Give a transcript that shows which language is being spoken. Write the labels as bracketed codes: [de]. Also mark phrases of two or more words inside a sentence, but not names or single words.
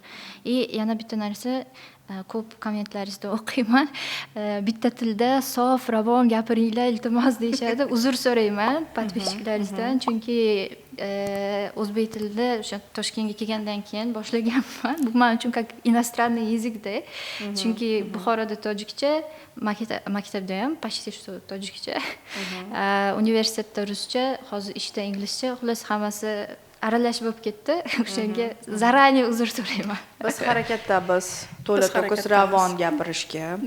[uz] Yana bitta narsa, ko'p kommentlaringizda o'qiyman. Bitta tilda sof, ravon gapiringlar, iltimos deyishadi. Uzr so'rayman podpischiklaringizdan, chunki o'zbek tilida o'sha Toshkentga kelgandan keyin boshlaganman. Bu men uchun [ru] как иностранный язык-da. [uz] Chunki Buxoroda tojikcha, maktabda ham [ru] почти что [uz] tojikcha, universitetda ruscha, hozir ishda inglizcha, xullas hammasi aralash bo'lib ketdi. O'shanga zaranniy uzr so'rayman. Biz harakatdamiz, to'la to'kis ravon gapirishga.